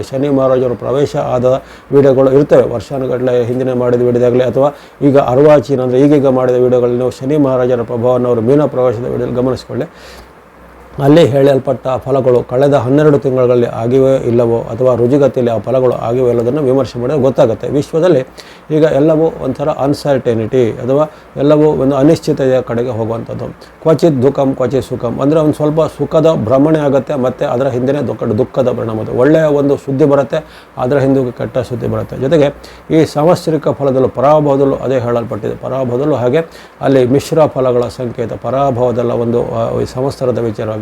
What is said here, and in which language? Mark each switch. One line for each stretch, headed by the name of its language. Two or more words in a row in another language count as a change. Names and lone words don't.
Kannada: ಶನಿ ಮಹಾರಾಜರು ಪ್ರವೇಶ ಆದ ವೀಡಿಯೋಗಳು ಇರ್ತವೆ, ವರ್ಷಾನುಗಟ್ಟಲೆ ಹಿಂದಿನ ಮಾಡಿದ ವೀಡಿಯೋದಾಗಲಿ ಅಥವಾ ಈಗ ಅರ್ವಾಚೀನ ಅಂದರೆ ಈಗೀಗ ಮಾಡಿದ ವೀಡಿಯೋಗಳಲ್ಲಿ ನೀವು ಶನಿ ಮಹಾರಾಜರ ಪ್ರಭಾವವನ್ನು ಅವರು ಮೀನ ಪ್ರವೇಶದ ವೀಡಿಯೋದಲ್ಲಿ ಗಮನಿಸ್ಕೊಳ್ಳಿ. ಅಲ್ಲಿ ಹೇಳಲ್ಪಟ್ಟ ಫಲಗಳು ಕಳೆದ 12 ತಿಂಗಳಲ್ಲಿ ಆಗಿವೆ ಇಲ್ಲವೋ ಅಥವಾ ರುಜುಗತಿಯಲ್ಲಿ ಆ ಫಲಗಳು ಆಗಿವೆ ಇಲ್ಲದನ್ನು ವಿಮರ್ಶೆ ಮಾಡಿದ್ರೆ ಗೊತ್ತಾಗುತ್ತೆ. ವಿಶ್ವದಲ್ಲಿ ಈಗ ಎಲ್ಲವೂ ಒಂಥರ ಅನ್ಸರ್ಟೆನಿಟಿ ಅಥವಾ ಎಲ್ಲವೂ ಒಂದು ಅನಿಶ್ಚಿತೆಯ ಕಡೆಗೆ ಹೋಗುವಂಥದ್ದು.
Sanskrit: ಕ್ವಚಿತ್ ದುಃಖಂ ಕ್ವಚಿತ್ ಸುಖಂ
Kannada: ಅಂದರೆ ಒಂದು ಸ್ವಲ್ಪ ಸುಖದ ಭ್ರಮಣೆ ಆಗುತ್ತೆ ಮತ್ತು ಅದರ ಹಿಂದೆ ದುಃಖದ ಪರಿಣಾಮ. ಒಳ್ಳೆಯ ಒಂದು ಸುದ್ದಿ ಬರುತ್ತೆ, ಅದರ ಹಿಂದೆ ಕೆಟ್ಟ ಸುದ್ದಿ ಬರುತ್ತೆ. ಜೊತೆಗೆ ಈ ಸಾಂವತ್ಸರಿಕ ಫಲದಲ್ಲೂ ಪರಾಭವದಲ್ಲೂ ಅದೇ ಹೇಳಲ್ಪಟ್ಟಿದೆ. ಪರಾಭವದಲ್ಲೂ ಹಾಗೆ ಅಲ್ಲಿ ಮಿಶ್ರ ಫಲಗಳ ಸಂಕೇತ, ಪರಾಭವದಲ್ಲ ಒಂದು ಸಂವತ್ಸರದ ವಿಚಾರವಾಗಿ.